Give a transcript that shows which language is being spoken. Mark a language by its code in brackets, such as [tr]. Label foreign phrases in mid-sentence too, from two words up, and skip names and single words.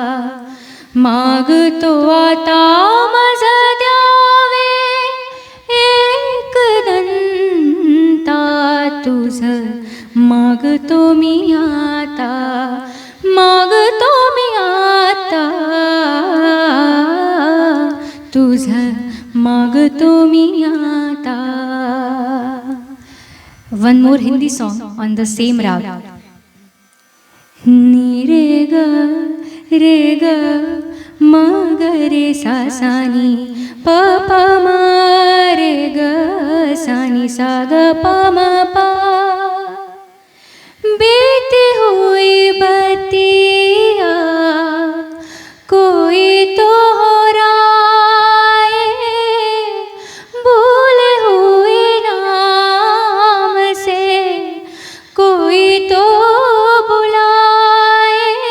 [mr] मागतो आता, माझं द्यावे एक दंता, तुझं मागतो मी आता, मागतो मी आता, तुझं मागतो मी आता. [en] One more Hindi song on the same rag. Ni re ga ma ga re sa sa ni pa pa ma re ga sa ni sa ga pa ma pa. [hi] बीती हुई बतिया कोई तो हो राए, भूले हुए नाम से कोई तो बुलाए.